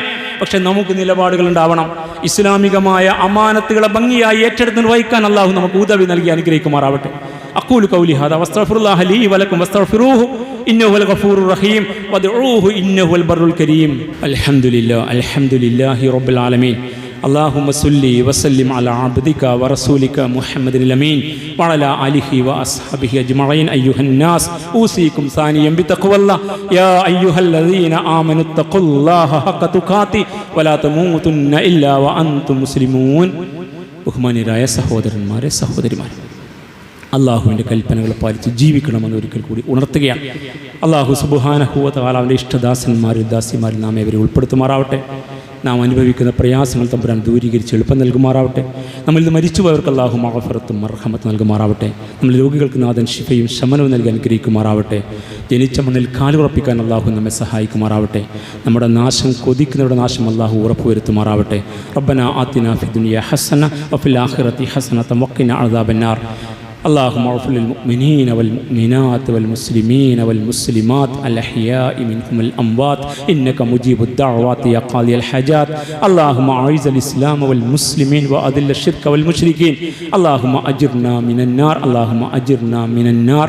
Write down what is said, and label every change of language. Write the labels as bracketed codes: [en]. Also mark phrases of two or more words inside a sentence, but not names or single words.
[ml] പക്ഷെ നമുക്ക് നിലപാടുകൾ ഉണ്ടാവണം. ഇസ്ലാമികമായ അമാനത്തുകളെ ഭംഗിയായി ഏറ്റെടുത്ത് നിർവഹിക്കാൻ അള്ളാഹു നമുക്ക് ഉദവി നൽകി അനുഗ്രഹിക്കുമാറാവട്ടെ. [ar] أقول قولي هذا وأستغفر الله لي ولكم واستغفروه إنه هو الغفور الرحيم وادعوه إنه هو البر الكريم. الحمد لله رب العالمين. اللهم صل وسلم على عبدك ورسولك محمد الأمين وعلى آله وأصحابه أجمعين. أيها الناس أوصيكم ثانيا بتقوى الله يا أيها الذين آمنوا اتقوا الله حق تقاته ولا تموتن إلا وأنتم مسلمون. [ml] ബഹുമാന്യരായ സഹോദരന്മാരെ സഹോദരിമാരെ, അള്ളാഹുവിൻ്റെ കൽപ്പനകൾ പാലിച്ച് ജീവിക്കണമെന്ന് ഒരിക്കൽ കൂടി ഉണർത്തുകയാണ്. [ar] الله سبحانه وتعالى [ml] അവൻ്റെ ഇഷ്ടദാസന്മാരിൽ ദാസിമാരിൽ നാം ഇവരെ ഉൾപ്പെടുത്തുമാറാവട്ടെ. നാം അനുഭവിക്കുന്ന പ്രയാസങ്ങൾ തമ്പുരാൻ ദൂരീകരിച്ച് എളുപ്പം നൽകുമാറാവട്ടെ. നമ്മളിൽ നിന്ന് മരിച്ചുപോയവർക്ക് അള്ളാഹു മഗ്ഫിറത്തും മർഹമത്ത് നൽകുമാറാവട്ടെ. നമ്മൾ രോഗികൾക്ക് നാഥൻ ശിഫയും ശമനവും നൽകി അനുഗ്രഹിക്കുമാറാവട്ടെ. ജനിച്ച മണ്ണിൽ കാലുറപ്പിക്കാൻ അള്ളാഹു നമ്മെ സഹായിക്കുമാറാവട്ടെ. നമ്മുടെ നാശം കൊതിക്കുന്നവരുടെ നാശം അള്ളാഹു ഉറപ്പുവരുത്തുമാറാവട്ടെ. [ar] ربنا آتنا في الدنيا حسنة وفي الآخرة حسنة وقنا عذاب النار. اللهم اغفر للمؤمنين والمؤمنات والمسلمين والمسلمات الأحياء منهم الأموات إنك مجيب الدعوات يا قاضي الحاجات. اللهم أعز الإسلام والمسلمين وأذل الشرك والمشركين. اللهم أجرنا من النار. اللهم أجرنا من النار.